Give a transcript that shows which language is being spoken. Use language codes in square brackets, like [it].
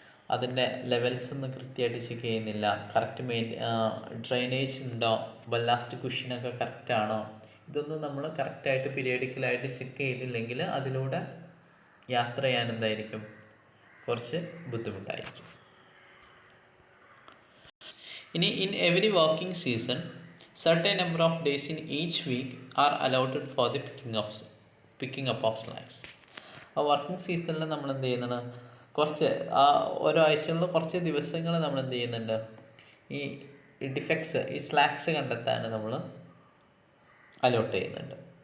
[ml] അതിൻ്റെ ലെവൽസ് ഒന്നും കൃത്യമായിട്ട് ചെക്ക് ചെയ്യുന്നില്ല, കറക്റ്റ് ഡ്രെയിനേജ് ഉണ്ടോ, ബല്ലാസ്റ്റ് കുഷ്യനൊക്കെ കറക്റ്റാണോ, ഇതൊന്നും നമ്മൾ കറക്റ്റായിട്ട് പീരിയോഡിക്കലായിട്ട് ചെക്ക് ചെയ്തില്ലെങ്കിൽ അതിലൂടെ യാത്ര ചെയ്യാൻ എന്തായിരിക്കും, കുറച്ച് ബുദ്ധിമുട്ടായിരിക്കും. [en] ഇനി in every working season certain number of days in each week are allotted for the picking up of slags. [ml] ആ വർക്കിംഗ് സീസണിൽ നമ്മൾ എന്ത് ചെയ്യുന്നുണ്ട്, കുറച്ച് ഓരോ ആഴ്ചകളിൽ കുറച്ച് ദിവസങ്ങൾ നമ്മൾ എന്ത് ചെയ്യുന്നുണ്ട്, ഈ ഡിഫെക്ട്സ്, ഈ സ്ലാക്സ് കണ്ടെത്താൻ നമ്മൾ അലോട്ട് ചെയ്യുന്നുണ്ട്.